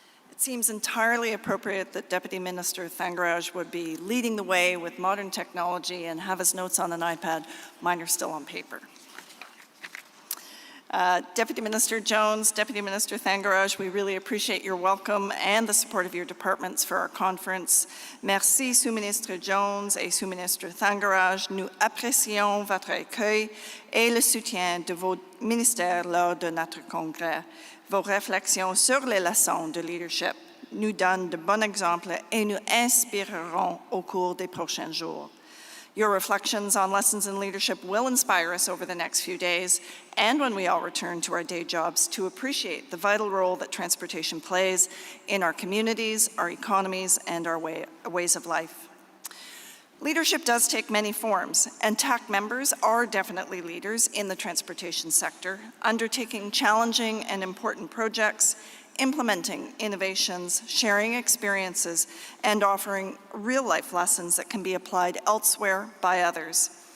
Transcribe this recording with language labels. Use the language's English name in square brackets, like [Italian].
[English] It seems entirely appropriate that Deputy Minister Thangaraj would be leading the way with modern technology and have his notes on an iPad. Mine are still on paper. Deputy Minister Jones, Deputy Minister Thangaraj, we really appreciate your welcome and the support of your departments for our conference. [French] Merci, Sous-Ministre Jones et Sous-Ministre Thangaraj. Nous apprécions votre accueil et le soutien de vos ministères lors de notre congrès. Vos réflexions sur les leçons de leadership nous donnent de bons exemples et nous inspireront au cours des prochains jours. [English] Your reflections on lessons in leadership will inspire us over the next few days and when we all return to our day jobs to appreciate the vital role that transportation plays in our communities, our economies, and our ways of life. Leadership does take many forms, and TAC members are definitely leaders in the transportation sector, undertaking challenging and important projects, implementing innovations, sharing experiences, and offering real-life lessons that can be applied elsewhere by others.